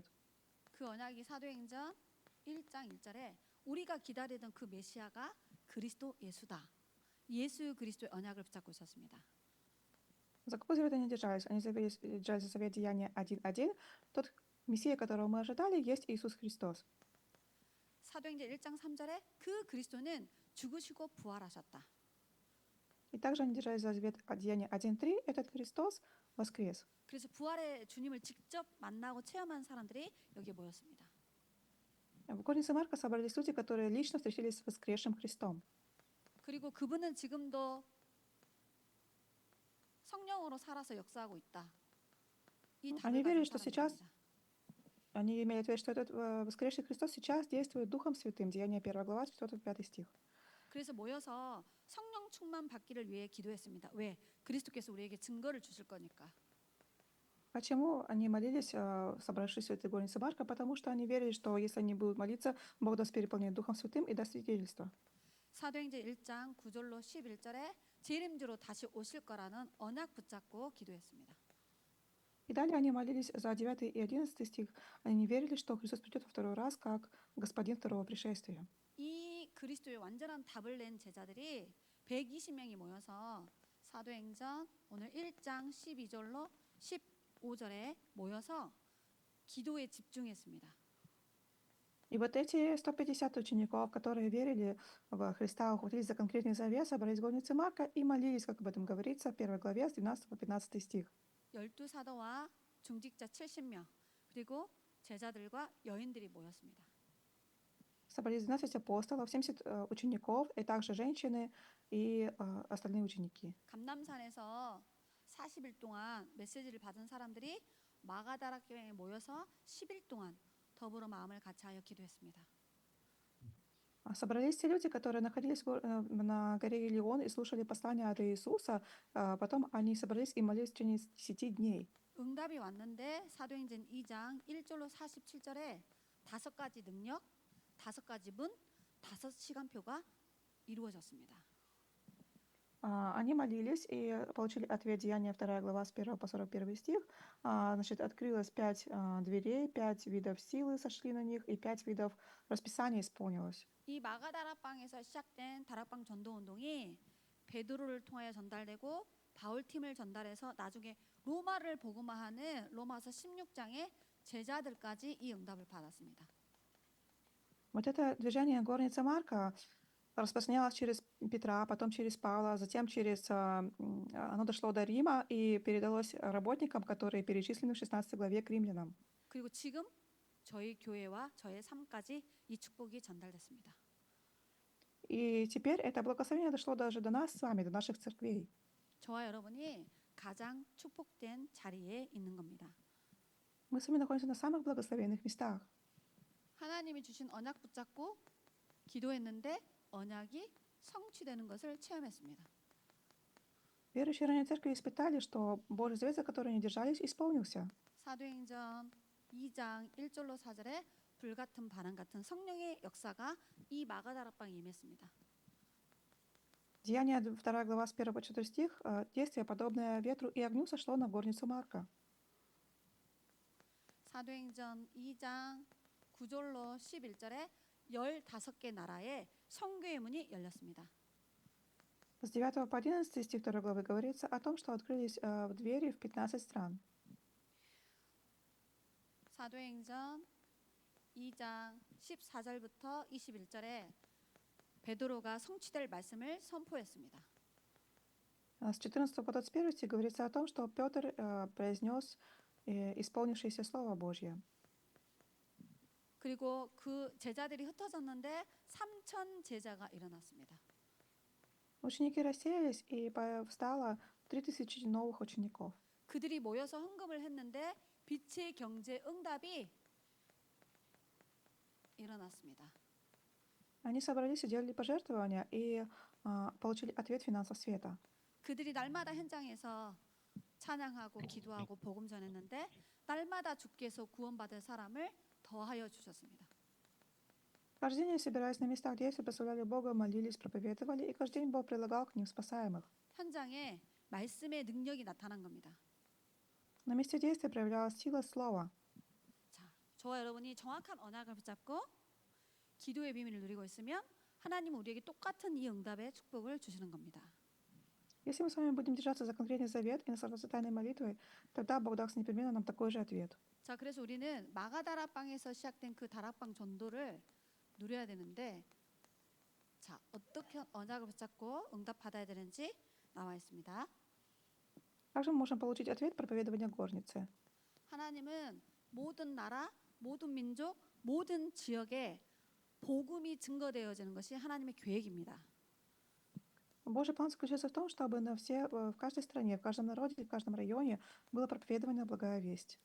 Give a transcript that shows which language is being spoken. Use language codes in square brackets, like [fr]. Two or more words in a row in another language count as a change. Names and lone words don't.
[ko] 그 언약이 사도행전 1장 1절에 우리가 기다리던 그 메시아가 그리스도 예수다. 예수 그리스도의 언약을 붙잡고 있었습니다. [ru] За какой завет они держались? Они держались за завет Деяния 1.1. Тот Мессия, которого мы ожидали, есть Иисус Христос. [ko] 사도행전 1장 3절에 그 그리스도는 죽으시고 부활하셨다. [ru] И также они держались за завет Деяния 1.3. Этот Христос воскрес. [ko] 그래서 부활의 주님을 직접 만나고 체험한 사람들이 여기에 모였습니다. [ru] В горнице Марка собрались люди, которые лично встретились с воскресшим Христом. [ko] 그리고 그분은 지금도 성령으로 살아서 역사하고 있다. 이 답을 [ru] Они [ko] 가진 [ru] верили, что сейчас, [ko] 사람들입니다. [ru] они имели ответ, что этот воскресший Христос сейчас действует Духом Святым. Деяние 1 глава, 4-5 стих. [ko] 그래서 모여서 성령 충만 받기를 위해 기도했습니다. 왜? 그리스도께서 우리에게 증거를 주실 거니까. [ru] Почему они молились, собравшись в этой горнице Марка? Потому что они верили, что если они будут молиться, Бог даст переполнение Духом Святым и даст свидетельство. [ko] 사도행전 1장 9절로 11절에 제 이름으로 다시 오실 거라는 언약 붙잡고 기도했습니다. [ru] И далее они молились за 9 и 11 стих. Они не верили, что Христос придет во второй раз, как Господин второго пришествия. [ko] 이 그리스도의 완전한 답을 낸 제자들이 120명이 모여서 사도행전 오늘 1장 12절로 15절에 모여서 기도에 집중했습니다. [ru] И вот эти 150 учеников, которые верили в Христа, ухватились за конкретный завет, собрались в горнице Марка и молились, как об этом говорится в 1 главе с 12 по 15 стих. [ko] 12사도와 중직자 70명 그리고 제자들과 여인들이 모였습니다. [ru] Собрались 12 апостолов, 70 учеников, и также женщины и остальные ученики. [ko] 감남산에서 40일 동안 메시지를 받은 사람들이 마가다락교회에 모여서 10일 동안 더불어 마음을 같이하여 기도했습니다. [ru] Собрались те люди, которые находились на горе Илион и слушали послание от Иисуса. Потом они собрались и молились в течение 10 дней. [ko] 응답이 왔는데 사도행전 2장 1절로 47절에 5가지 능력, 5가지 문, 5시간표가 이루어졌습니다. [ru] Они молились и получили ответ. Деяния 2 глава с 1 по 41 стих. Значит, открылось 5 дверей, 5 видов силы сошли на них, и 5 видов расписания исполнилось. [ko] 이 마가다락방에서 시작된 다락방 전도 운동이 베드로를 통하여 전달되고 바울 팀을 전달해서 나중에 로마를 복음화하는 로마서 16장의 제자들까지 이 응답을 받았습니다. [ru] Вот это движение горницы Марка распространялось через Петра, потом через Павла, затем оно дошло до Рима и передалось работникам, которые перечислены в 16 главе к римлянам. [ko] 그리고 지금 저희 교회와 저의 삶까지 이 축복이 전달됐습니다. [ru] И теперь это благословение дошло даже до нас с вами, до наших церквей. [ko] 저와 여러분이 가장 축복된 자리에 있는 겁니다. [ru] Мы с вами находимся на самых благословенных местах. [ko] 하나님이 주신 언약 붙잡고 기도했는데 언약이 성취되는 것을 체험했습니다. [ru] Верующие ранее церкви испытали, что Божий завет, за который они держались, исполнился. [ko] 사도행전 2장 1절로 4절에 불같은 바람 같은 성령의 역사가 이 마가다락방에 임했습니다. [ru] Деяние 2 глава с 1 по 4 стих. Действие, подобное ветру и огню, сошло на горницу Марка. [ko] 사도행전 2장 9절로 11절에 15개 나라에 선교의 문이 열렸습니다. [ru] С 9 по 11 стих 2 главы говорится о том, что открылись двери в 15 стран. [ko] 사도행전 2장 14절부터 21절에 베드로가 성취될 말씀을 선포했습니다. [ru] С 14 по 21 стих говорится о том, что Петр произнес исполнившееся Слово Божье. [ko] 그리고 그 제자들이 흩어졌는데 3천 제자가 일어났습니다. [ru] Ученики рассеялись, и встало 3000 новых учеников. [ko] 그들이 모여서 헌금을 했는데 빛의 경제 응답이 일어났습니다. [ru] Они собрались и делали пожертвования, и получили ответ финансов света. [ko] 그들이 날마다 현장에서 찬양하고 기도하고 복음 전했는데 날마다 주께서 구원받을 사람을 더하여 주셨습니다. [ru] Каждый день, собираясь на местах действия, прославляли Бога, молились, проповедовали, и каждый день Бог прилагал к ним спасаемых. [ko] 현장에 말씀의 능력이 나타난 겁니다. [ru] На месте действия проявлялась сила слова. [ko] 자, 저와 여러분이 정확한 언약을 붙잡고 기도의 비밀을 누리고 있으면 하나님은 우리에게 똑같은 이 응답의 축복을 주시는 겁니다. [ru] Если мы с вами будем держаться за конкретный завет и наслаждаться тайной молитвой, тогда Бог даст непременно нам такой же ответ. [ko] 자, 그래서 우리는 마가다락방에서 시작된 그 다락방 전도를 누려야 되는데, 자, 어떻게 언약을 붙잡고 응답 받아야 되는지 나와 있습니다. [ru] Также мы можем получить ответ проповедования горницы. [ko] 하나님은 모든 나라, 모든 민족, 모든 지역에 복음이 증거되어지는 것이 하나님의 계획입니다. [ru] Божий план заключается в том, чтобы в каждой стране, в каждом народе, в каждом районе было проповедование благая весть.